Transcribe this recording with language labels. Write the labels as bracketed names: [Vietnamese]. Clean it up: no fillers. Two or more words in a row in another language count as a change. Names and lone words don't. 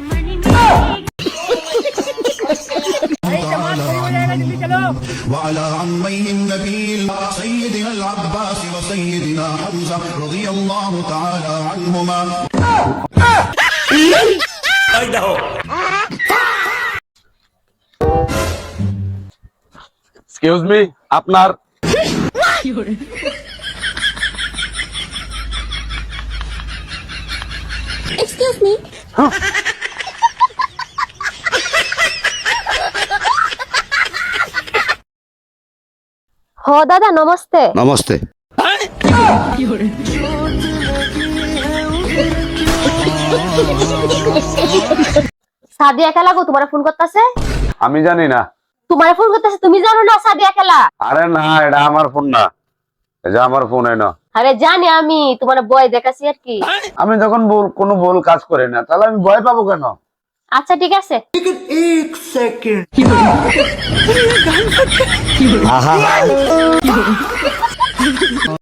[Arabic] وعلى عميه النبي سيدنا العباس وسيدنا حمزة رضي الله تعالى عنهما. [English] excuse me আপনার excuse me. [Hindi] हो दादा नमस्ते। नमस्ते। [Bangla] সাদিয়া খেলা গো তোমার ফোন করতেছে। আমি জানি না। তোমার ফোন করতেছে, তুমি জানো না সাদিয়া খেলা? আরে না এটা আমার ফোন না, এটা আমার ফোন না। আরে জানি আমি, তোমার বয় দেখাছি আর কি। আমি যখন কোনো ভুল কাজ করি না তাহলে আমি ভয় পাবো কেন? আচ্ছা ঠিক আছে। [Hindi] लेकिन एक सेकंड